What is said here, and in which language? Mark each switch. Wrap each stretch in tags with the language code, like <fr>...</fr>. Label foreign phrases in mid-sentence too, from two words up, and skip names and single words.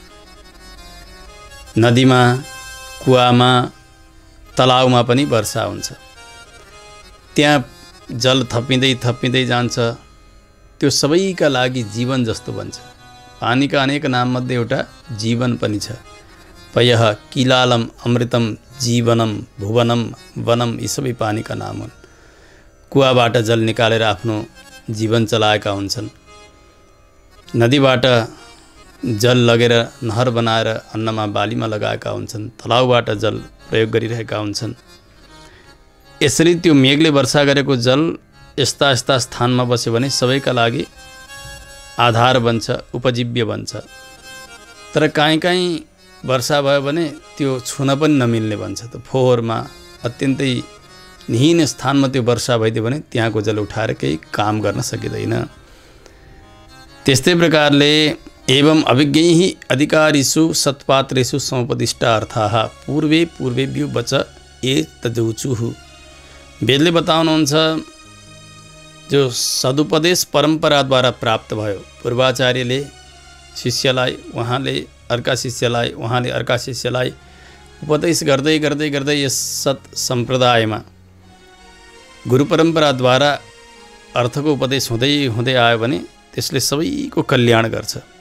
<ne>नदीमा, कुवामा, तलाउमा पनि वर्षा हुन्छ। त्यहाँ जल थपिँदै जान्छ। त्यो सबैका लागि जीवन जस्तो बन्छ। पानीका अनेक नाममध्ये एउटा जीवन पनि छ।</ne> <sa>पयः, किलालम, अमृतम, जीवनम, भुवनम, वनम</sa> <ne>यी सबै पानीका नाम हुन्। कुवाबाट जल निकालेर आफ्नो जीवन चलाएका हुन्छन्। नदीबाट जल लगेर नहर बनाएर अन्नमा बालीमा लगाएका हुन्छन्। तलाउबाट जल प्रयोग गरिरहेका हुन्छन्। यसरी त्यो मेघले वर्षा गरेको जल यस्ता यस्ता स्थानमा बस्यो भने सबैका लागि आधार बन्छ, उपजीव्य बन्छ। तर काहीँ वर्षा भयो भने त्यो छुन पनि नमिल्ने बन्छ। त फोहोरमा अत्यन्तै निहीन स्थानमा त्यो वर्षा भइदियो भने त्यहाँको जल उठाएर केही काम गर्न सकिँदैन। त्यस्तै प्रकारले</ne> <sa>एवं अभिज्ञैः अधिकारीषु सत्पात्रेषु समुपदिष्टा अर्थाः पूर्वे पूर्वेभ्यो वच ए तजौचुः।</sa> <ne>वेदले बताउनुहुन्छ जो सदुपदेश परम्पराद्वारा प्राप्त भयो। पूर्वाचार्यले शिष्यलाई, उहाँले अर्का शिष्यलाई, उहाँले अर्का शिष्यलाई उपदेश गर्दै गर्दै गर्दै यस सत सम्प्रदायमा गुरु परम्पराद्वारा अर्थको उपदेश हुँदै हुँदै आयो भने त्यसले सबैको कल्याण गर्छ।</ne>